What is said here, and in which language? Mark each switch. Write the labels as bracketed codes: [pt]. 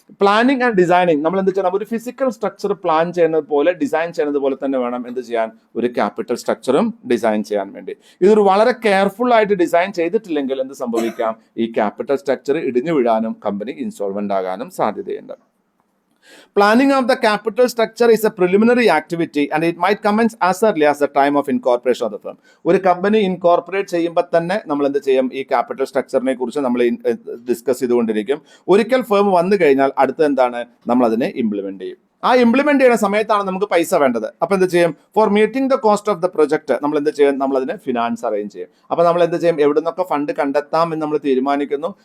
[ml] Planning and designing. നമ്മൾ എന്ത് ചെയ്യണം? ഒരു ഫിസിക്കൽ സ്ട്രക്ചർ പ്ലാൻ ചെയ്യുന്നത് പോലെ, ഡിസൈൻ ചെയ്യുന്നത് പോലെ തന്നെ വേണം എന്ത് ചെയ്യാൻ? ഒരു ക്യാപിറ്റൽ സ്ട്രക്ചറും ഡിസൈൻ ചെയ്യാൻ വേണ്ടി. ഇതൊരു വളരെ കെയർഫുൾ ആയിട്ട് ഡിസൈൻ ചെയ്തിട്ടില്ലെങ്കിൽ എന്ത് സംഭവിക്കാം? ഈ ക്യാപിറ്റൽ സ്ട്രക്ചർ ഇടിഞ്ഞു വീഴാനും കമ്പനി ഇൻസോൾവെന്റ് ആകാനും സാധ്യതയുണ്ട്. [en] Planning of the capital structure is a preliminary activity and it might commence as early as the time of incorporation of the firm. [ml] ഒരു കമ്പനി ഇൻകോർപ്പറേറ്റ് ചെയ്യുമ്പോൾ തന്നെ നമ്മൾ എന്ത് ചെയ്യും? ഈ ക്യാപിറ്റൽ സ്ട്രക്ചറിനെ കുറിച്ച് നമ്മൾ ഡിസ്കസ് ചെയ്തുകൊണ്ടിരിക്കും. ഒരിക്കൽ ഫേം വന്നു കഴിഞ്ഞാൽ അടുത്ത എന്താണ്? നമ്മൾ അതിനെ ഇംപ്ലിമെന്റ് ചെയ്യും. ആ ഇംപ്ലിമെന്റ് ചെയ്യുന്ന സമയത്താണ് നമുക്ക് പൈസ വേണ്ടത്. അപ്പൊ എന്ത് ചെയ്യും? [en] for meeting the cost of the project [ml] നമ്മൾ എന്ത് ചെയ്യും? നമ്മൾ അതിനെ ഫിനാൻസ് അറേഞ്ച് ചെയ്യും. അപ്പൊ നമ്മൾ എന്ത് ചെയ്യും? എവിടെ നിന്നൊക്കെ ഫണ്ട് കണ്ടെത്താം എന്ന് നമ്മൾ തീരുമാനിക്കുന്നു.